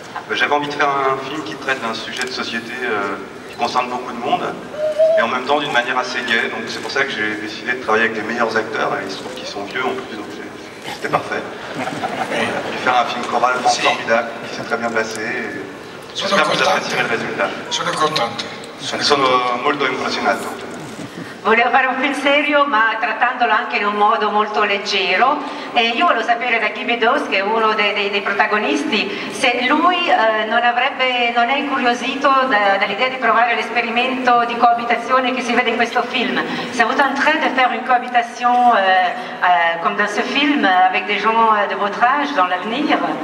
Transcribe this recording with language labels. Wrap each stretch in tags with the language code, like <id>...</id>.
<fr>J'avais envie de faire un film qui traite d'un sujet de société qui concerne beaucoup de monde, et en même temps d'une manière assez gaie, donc c'est pour ça que j'ai décidé de travailler avec les meilleurs acteurs, et il se trouve qu'ils sont vieux en plus, donc c'était parfait. Et faire un film choral formidable, qui s'est très bien passé. J'espère que vous apprécierez le résultat.</fr> <it>Sono contento. Sono molto emozionato. Volevo fare un film serio, ma trattandolo anche in un modo molto leggero, e io volevo sapere da Guy Bedos, che è uno dei protagonisti, se lui non è incuriosito dall'idea di provare l'esperimento di coabitazione che si vede in questo film.</it> <fr>Ça vous tenterait de faire une cohabitation comme dans ce film avec des gens de votre âge dans l'avenir?</fr>